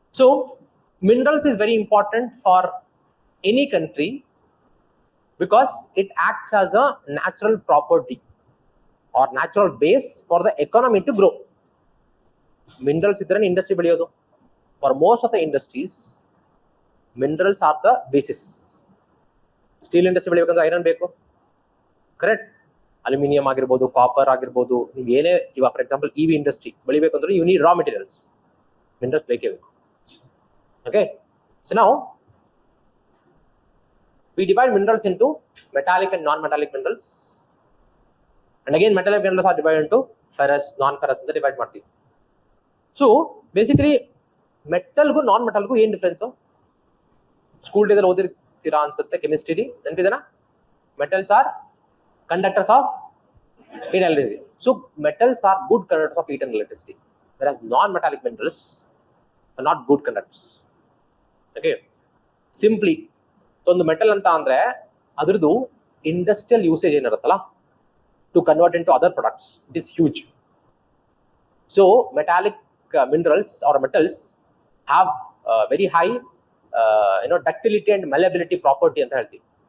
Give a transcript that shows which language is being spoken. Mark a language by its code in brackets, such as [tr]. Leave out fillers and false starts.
[en] So minerals is very important for any country because it acts as a natural property or natural base for the economy to grow. Minerals [kn] idrane industry beliyodu. [en] For most of the industries, minerals are the basis. [kn] Steel industry ಬೆಳಿಬೇಕಂದ್ರೆ iron ಬೇಕು, correct? Aluminium ಆಗಿರ್ಬೋದು, copper ಆಗಿರ್ಬೋದು, ನೀವು ಏನೇ ಇವಾಗ for example E V industry ಬೆಳಿಬೇಕಂದ್ರೆ [en] you need raw materials, [kn] minerals ಬೇಕೇ ಬೇಕು. [en] okay, so ನಾವು we divide minerals into metallic and non-metallic minerals, and again metallic minerals are divided into ferrous, non-ferrous [kn] ಅಂತ divide ಮಾಡ್ತೀವಿ. So basically ಮೆಟಲ್ಗೂ ನಾನ್ ಮೆಟಲ್ಗೂ ಏನ್ difference? School ಡೇದಲ್ಲಿ ಓದಿರ್ತೀರಾ ಅನ್ಸುತ್ತೆ, chemistry ನೆನಪಿದೆನಾ? [en] Metals are conductors of heat and electricity. So metals are good conductors of heat and electricity, whereas non-metallic minerals are not good conductors. [kn] Okay, simply ಒಂದು metal ಅಂತ ಅಂದ್ರೆ ಅದರದ್ದು industrial usage ಏನಿರುತ್ತಲ್ಲ [en] To convert in to other products, it is huge. So metallic minerals or metals have very high ductility and malleability property [kn] ಅಂತ ಹೇಳ್ತೀವಿ.